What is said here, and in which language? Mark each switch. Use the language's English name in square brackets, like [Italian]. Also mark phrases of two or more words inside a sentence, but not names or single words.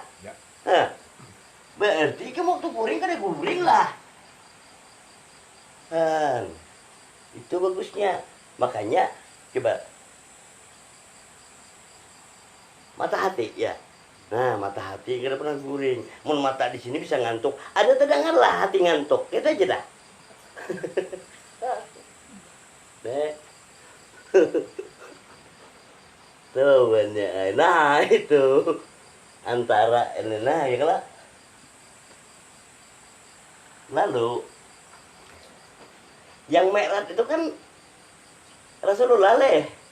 [Banjar] Nah, berarti kamu waktu guring kan guring lah. Itu bagusnya. Makanya coba mata hati ya. Nah mata hati kira pernah guring. Mun mata di sini bisa ngantuk. Ada terdengar lah hati ngantuk. Itu aja dah. Tuh banyak. Nah itu antara ini nah ya kalau lalu yang merah itu kan Rasulullah leh.